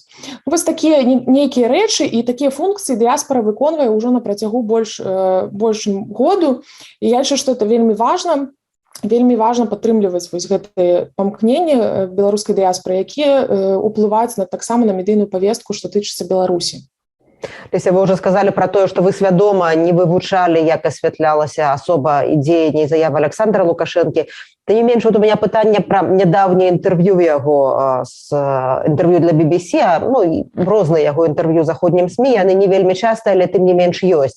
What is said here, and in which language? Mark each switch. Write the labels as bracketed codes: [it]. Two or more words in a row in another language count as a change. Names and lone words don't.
[be] Вось такія нейкія рэчы і такія функцыі дыяспара выконвае ўжо на працягу больш году. І я лічу, што это вельмі важна. вельмі важна падтрымліваць вось гэтыя памкненні беларускай дыяспоры, якія ўплываюць таксама на медыйную павестку, што тычыцца Беларусі. Леся, [ru] вы уже сказали про то, что вы [be] свядома не вывучали, як асвятлялася асоба і дзеянні і заявы Александра Лукашэнкі. Тым не менш, [ru] вот у меня [be] пытанне про нядаўняе інтэрв'ю яго, інтэрв'ю для BBC, ну, і розныя яго інтэрв'ю заходнім СМІ, яны не вельмі часта, але тым не менш ёсць.